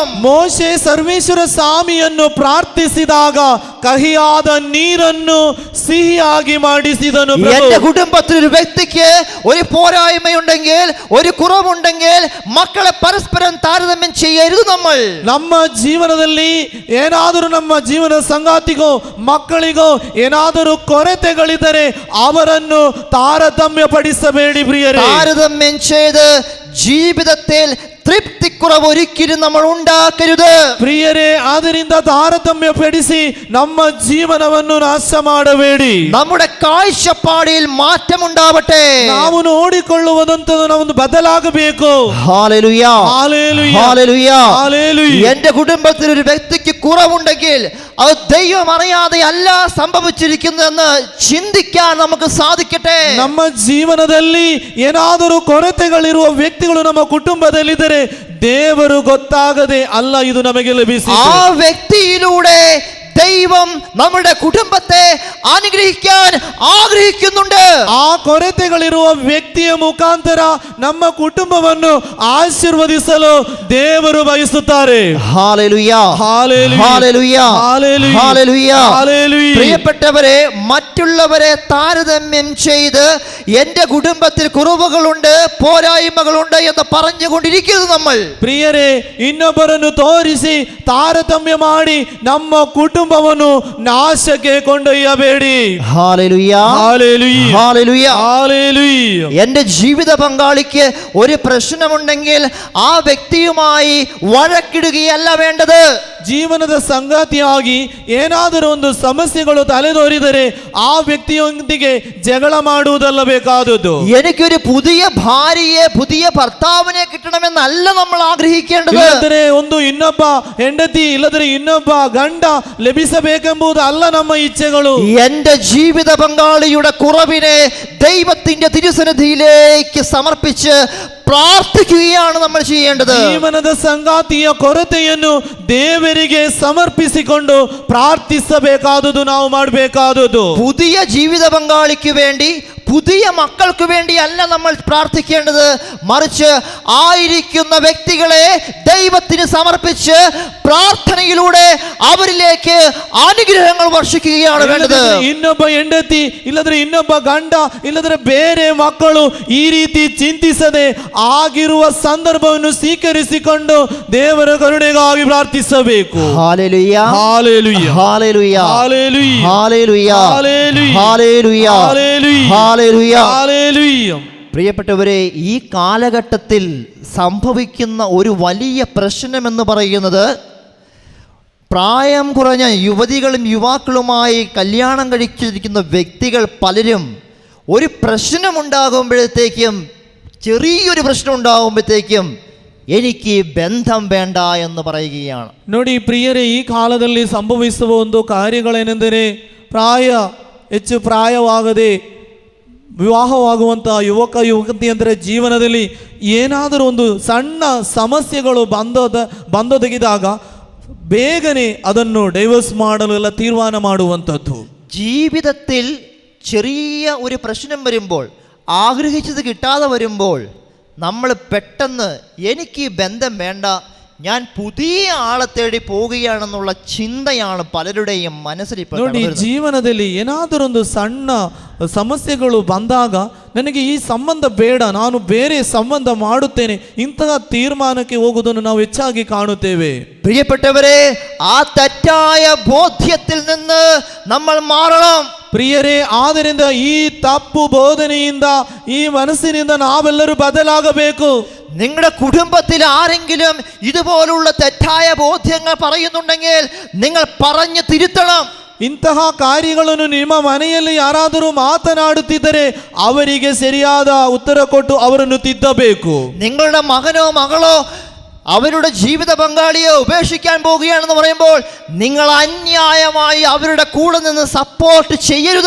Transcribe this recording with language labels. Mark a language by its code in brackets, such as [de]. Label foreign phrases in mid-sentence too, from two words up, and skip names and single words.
[kn] ಮೋಶೆ ಸರ್ವೇಶ್ವರ ಸ್ವಾಮಿಯನ್ನು ಪ್ರಾರ್ಥಿಸಿದಾಗ ಕಹಿಯಾದ ನೀರನ್ನು ಸಿಹಿಯಾಗಿ ಮಾಡಿಸಿದನು. [ml] എന്റെ കുടുംബത്തിൽ ഒരു വ്യക്തിക്ക് ഒരു പോരായ്മയുണ്ടെങ്കിൽ, ഒരു കുറവുണ്ടെങ്കിൽ മക്കളെ പരസ്പരം താരതമ്യം ചെയ്യരുത്. നമ്മൾ [kn] ನಮ್ಮ ಜೀವನದಲ್ಲಿ ಏನಾದರೂ ನಮ್ಮ ಜೀವನ ಸಂಗಾತಿಗೋ ಮಕ್ಕಳಿಗೋ ಏನಾದರೂ ಕೊರತೆಗಳಿದ್ದರೆ ಅವರನ್ನು ತಾರತಮ್ಯ ಪಡಿಸಬೇಡಿ ಪ್ರಿಯರೇ. [ml] താരതമ്യം ചെയ്ത് ജീവിതത്തിൽ തൃപ്തിക്കുറവ് ഒരിക്കലും നമ്മൾ ഉണ്ടാക്കരുത്. [kn] ಪ್ರಿಯರೇ, ಆದ್ದರಿಂದ ತಾರತಮ್ಯ ಪಡಿಸಿ ನಮ್ಮ ಜೀವನವನ್ನು ನಾಶ ಮಾಡಬೇಡಿ. [ml] നമ്മുടെ കാഴ്ചപ്പാടിൽ മാറ്റമുണ്ടാവട്ടെ. [kn] ನಾವು ನೋಡಿಕೊಳ್ಳುವುದಂತದ್ದು ನಾವು ಬದಲಾಗಬೇಕು. [ml] ഹല്ലേലൂയ, ഹല്ലേലൂയ, ഹല്ലേലൂയ, ഹല്ലേലൂയ. എന്റെ കുടുംബത്തിൽ ഒരു വ്യക്തിക്ക് കുറവുണ്ടെങ്കിൽ അത് ദൈവം അറിയാതെ അല്ല സംഭവിച്ചിരിക്കുന്നതെന്ന് ചിന്തിക്കാൻ നമുക്ക് സാധിക്കട്ടെ. [kn] ನಮ್ಮ ಜೀವನದಲ್ಲಿ ಏನಾದರೂ ಕೊರತೆಗಳಿರುವ ವ್ಯಕ್ತಿಗಳು ನಮ್ಮ ಕುಟುಂಬದಲ್ಲಿದ್ದರೆ ದೇವರು ಗೊತ್ತಾಗದೆ ಅಲ್ಲ ಇದು ನಮಗೆ ಲಭಿಸಿತು. [ml] ആ വ്യക്തിയിലൂടെ ദൈവം നമ്മുടെ കുടുംബത്തെ അനുഗ്രഹിക്കാൻ ആഗ്രഹിക്കുന്നുണ്ട്. [kn] ಆ ಕೊರತೆಗಳಿರುವ ವ್ಯಕ್ತಿಯ ಮುಖಾಂತರ ನಮ್ಮ ಕುಟುಂಬವನ್ನು ಆಶೀರ್ವದಿಸಲು ದೇವರು ಬಯಸುತ್ತಾರೆ. [ml] ഹല്ലേലൂയ, ഹല്ലേലൂയ, ഹല്ലേലൂയ, ഹല്ലേലൂയ, ഹല്ലേലൂയ. ഹല്ലേലൂയ. പ്രിയപ്പെട്ടവരെ, മറ്റുള്ളവരെ താരതമ്യം ചെയ്ത് എന്റെ കുടുംബത്തിൽ കുറവുകളുണ്ട്, പോരായ്മകളുണ്ട് എന്ന് പറഞ്ഞുകൊണ്ടിരിക്കരുത് നമ്മൾ. [kn] ಪ್ರಿಯರೇ, ಇನ್ನೊಬ್ಬರನ್ನು ತೋರಿಸಿ ತಾರತಮ್ಯ ಮಾಡಿ ನಮ್ಮ ಕುಟುಂಬವನ್ನು ನಾಶಕ್ಕೆ ಕೊಂಡೊಯ್ಯಬೇಡಿ. [ml] ഹല്ലേലൂയ, ഹല്ലേലൂയ, ഹല്ലേലൂയ. ഹല്ലേലൂയ. എന്റെ ജീവിത പങ്കാളിക്ക് ഒരു പ്രശ്നമുണ്ടെങ്കിൽ ആ വ്യക്തിയുമായി വഴക്കിടുകയല്ല വേണ്ടത്. [kn] ಜೀವನದ ಸಂಗಾತಿಯಾಗಿ ಏನಾದರೂ ಒಂದು ಸಮಸ್ಯೆಗಳು ತಲೆದೋರಿದರೆ ಆ ವ್ಯಕ್ತಿಯೊಂದಿಗೆ ಜಗಳ ಮಾಡುವುದಲ್ಲ ಬೇಕಾದದ್ದು. [ml] എനിക്കൊരു പുതിയ ഭാര്യയെ, പുതിയ ഭർത്താവിനെ കിട്ടണമെന്നല്ല നമ്മൾ ആഗ്രഹിക്കേണ്ടത്. [kn] ಇಲ್ಲದ್ರೆ ಒಂದು ಇನ್ನೊಬ್ಬ ಹೆಂಡತಿ, ಇಲ್ಲದ್ರೆ ಇನ್ನೊಬ್ಬ ಗಂಡ ലഭിಸಬೇಕೆಂಬುದು ಅಲ್ಲ ನಮ್ಮ ಇಚ್ಛೆಗಳು. [ml] എന്റെ ജീവിത പങ്കാളിയുടെ കുറവിനെ ദൈവത്തിന്റെ തിരുസന്നിധിയിലേക്ക് സമർപ്പിച്ച് പ്രാർത്ഥിക്കുകയാണ് നമ്മൾ ചെയ്യേണ്ടത്. [kn] ಜೀವನದ ಸಂಗಾತಿಯ ಕೊರತೆಯನ್ನು ದೇವರಿಗೆ ಸಮರ್ಪಿಸಿಕೊಂಡು ಪ್ರಾರ್ಥಿಸಬೇಕಾದುದು ನಾವು ಮಾಡಬೇಕಾದುದು. [ml] പുതിയ ജീവിത പങ്കാളിക്ക് വേണ്ടി പുതിയ മക്കൾക്ക് വേണ്ടിയല്ല നമ്മൾ പ്രാർത്ഥിക്കേണ്ടത്, മറിച്ച് ആയിരിക്കുന്ന വ്യക്തികളെ ദൈവത്തിന് സമർപ്പിച്ച് പ്രാർത്ഥനയിലൂടെ അവരിലേക്ക് അനുഗ്രഹങ്ങൾ വർഷിക്കുകയാണ് വേണ്ടത്. [kn] ಇನ್ನೊಬ್ಬ ಹೆಂಡತಿ ಇಲ್ಲದ್ರೆ ಇನ್ನೊಬ್ಬ ಗಂಡ ಇಲ್ಲದ್ರೆ ಬೇರೆ ಮಕ್ಕಳು ಈ ರೀತಿ ಚಿಂತಿಸದೆ ಆಗಿರುವ ಸಂದರ್ಭವನ್ನು ಸ್ವೀಕರಿಸಿಕೊಂಡು ದೇವರ ಕರುಣೆಗಾಗಿ ಪ್ರಾರ್ಥಿಸಬೇಕು. ಹಾಲೆಲೂಯಾ, ಹಾಲೆಲೂಯಾ, ಹಾಲೆಲೂಯಾ, ಹಾಲೆಲೂಯಾ, ಹಾಲೆಲೂಯಾ, ಹಾಲೆಲೂಯಾ, ಹಾಲೆಲೂಯಾ, ಹಾಲೆಲೂಯಾ, ಹಾಲೆಲೂಯಾ. [ml] പ്രിയപ്പെട്ടവരെ, ഈ കാലഘട്ടത്തിൽ സംഭവിക്കുന്ന ഒരു വലിയ പ്രശ്നമെന്ന് പറയുന്നത്, പ്രായം കുറഞ്ഞ യുവതികളും യുവാക്കളുമായി കല്യാണം കഴിച്ചിരിക്കുന്ന വ്യക്തികൾ പലരും ഒരു പ്രശ്നമുണ്ടാകുമ്പോഴത്തേക്കും, ചെറിയൊരു പ്രശ്നം ഉണ്ടാകുമ്പോഴത്തേക്കും എനിക്ക് ബന്ധം വേണ്ട എന്ന് പറയുകയാണ്. [kn] ನೋಡಿ ಪ್ರಿಯರೇ, ಈ ಕಾಲದಲ್ಲಿ ಸಂಭವಿಸುವ ಒಂದು ಕಾರ್ಯಗಳೇನೆಂದರೆ, ಹೆಚ್ಚು ಪ್ರಾಯವಾಗದೆ ವಿವಾಹವಾಗುವಂಥ ಯುವಕ ಯುವತಿಯಂತರ ಜೀವನದಲ್ಲಿ ಏನಾದರೂ ಒಂದು ಸಣ್ಣ ಸಮಸ್ಯೆಗಳು ಬಂದೊದಗಿದಾಗ ಬೇಗನೆ ಅದನ್ನು ಡೈವರ್ಸ್ ಮಾಡಲು ಎಲ್ಲ ತೀರ್ಮಾನ ಮಾಡುವಂಥದ್ದು. [ml] ജീവിതത്തിൽ ചെറിയ ഒരു പ്രശ്നം വരുമ്പോൾ, ആഗ്രഹിച്ചത് കിട്ടാതെ വരുമ്പോൾ നമ്മൾ പെട്ടെന്ന് എനിക്ക് ബന്ധം വേണ്ട, ഞാൻ പുതിയ ആളെ തേടി പോവുകയാണെന്നുള്ള ചിന്തയാണ് പലരുടെയും മനസ്സിൽ ഇപ്പോൾ. [kn] ನೋಡಿ, ಜೀವನದಲ್ಲಿ ಏನಾದರೊಂದು ಸಣ್ಣ ಸಮಸ್ಯೆಗಳು ಬಂದಾಗ ನನಗೆ ಈ ಸಂಬಂಧ ಬೇಡ, ನಾನು ಬೇರೆ ಸಂಬಂಧ ಮಾಡುತ್ತೇನೆ, ಇಂತಹ ತೀರ್ಮಾನಕ್ಕೆ ಹೋಗುವುದನ್ನು ನಾವು ಹೆಚ್ಚಾಗಿ ಕಾಣುತ್ತೇವೆ. [ml] പ്രിയപ്പെട്ടവരെ, ആ തെറ്റായ ബോധ്യത്തിൽ നിന്ന് നമ്മൾ മാറണം. [kn] ಪ್ರಿಯರೇ, ಆದ್ದರಿಂದ ಈ ತಪ್ಪು ಬೋಧನೆಯಿಂದ, ಈ ಮನಸ್ಸಿನಿಂದ ನಾವೆಲ್ಲರೂ ಬದಲಾಗಬೇಕು. [ml] നിങ്ങളുടെ കുടുംബത്തിൽ ആരെങ്കിലും ഇതുപോലുള്ള തെറ്റായ ബോധ്യങ്ങൾ പറയുന്നുണ്ടെങ്കിൽ നിങ്ങൾ പറഞ്ഞു തിരുത്തണം. [kn] ಇಂತಹ ಕಾರ್ಯಗಳನ್ನು ನಿಮ್ಮ ಮನೆಯಲ್ಲಿ ಯಾರಾದರೂ ಮಾತನಾಡುತ್ತಿದ್ದರೆ ಅವರಿಗೆ ಸರಿಯಾದ ಉತ್ತರ ಕೊಟ್ಟು ಅವರನ್ನು ತಿದ್ದಬೇಕು. [ml] നിങ്ങളുടെ മകനോ മകളോ അവരുടെ ജീവിത പങ്കാളിയെ ഉപേക്ഷിക്കാൻ പോവുകയാണെന്ന് പറയുമ്പോൾ നിങ്ങൾ അന്യായമായി അവരുടെ കൂടെ നിന്ന് സപ്പോർട്ട് ചെയ്യരുത്.